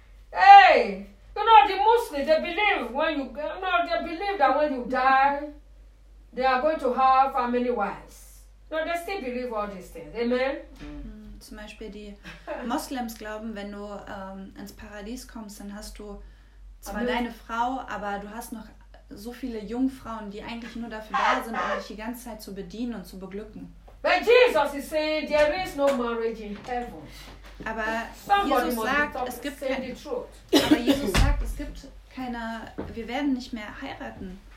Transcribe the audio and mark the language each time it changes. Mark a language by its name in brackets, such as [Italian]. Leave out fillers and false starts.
[English] Hey, you know the Muslims, they believe when they believe that when you die, they are going to have family wives. No, they still believe all these things. Amen. [German] Zum Beispiel die Moslems glauben, wenn du ins Paradies kommst, dann hast du zwar deine Frau, aber du hast noch so viele Jungfrauen, die eigentlich nur dafür da sind, um dich die ganze Zeit zu bedienen und zu beglücken. [English] But Jesus is saying, there is no marriage in heaven. [German] Aber Jesus sagt, es gibt keine, wir werden nicht mehr heiraten.